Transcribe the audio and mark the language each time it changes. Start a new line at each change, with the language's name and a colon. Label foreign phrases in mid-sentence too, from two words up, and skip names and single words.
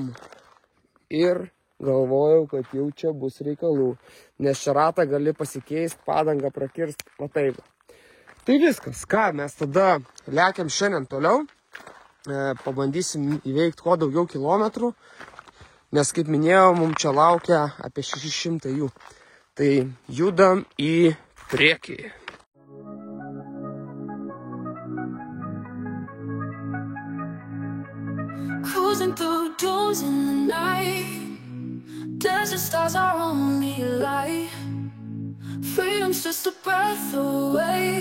Lithuanian: Ir galvojau, kad jau čia bus reikalų, nes čia ratą gali pasikeisti, padangą prakirst, va taip. Tai viskas, ką, mes tada lekiam šiandien toliau, pabandysim įveikti kuo daugiau kilometrų. Nes, kaip minėjau, mums čia laukia apie 600 jų. Tai judam į priekį.
English: Cruising through dunes in the night, desert stars are only light. Freedom's just a breath away.